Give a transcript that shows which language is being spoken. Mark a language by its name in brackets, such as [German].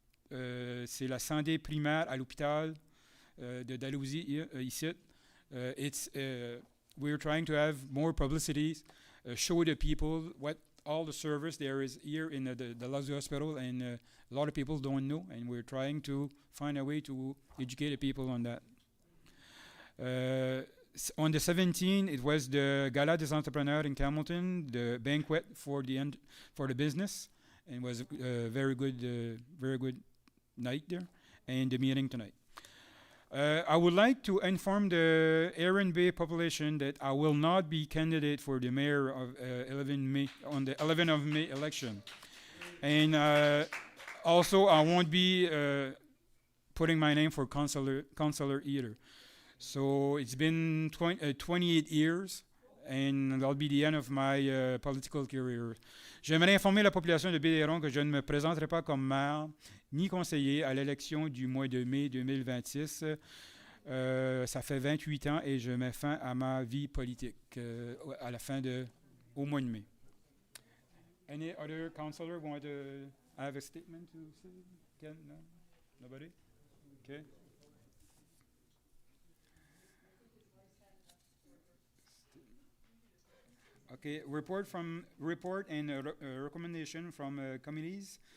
[French] C'est la santé primaire à l'hôpital de Dalhousie ici. [English] We're trying to have more publicity, show the people what all the service there is here in the Dalhousie Hospital, and a lot of people don't know, and we're trying to find a way to educate the people on that. On the 17th, it was the Gala des Entrepreneurs in Campbellton, the banquet for the business, and it was a very good night there, and the meeting tonight. I would like to inform the Erin Bay population that I will not be candidate for the mayor of 11 May on the 11th of May election, and also I won't be putting my name for councillor either. So it's been 28 years, and that'll be the end of my political career. [French] J'aimerais informer la population de Bédéron que je ne me présenterai pas comme maire ni conseiller à l'élection du mois de mai 2026. Ça fait 28 ans et je mets fin à ma vie politique à la fin au mois de mai. [English] Any other councillor want to have a statement to say? Ken? No? Nobody? Okay. Okay, report and recommendation from committees.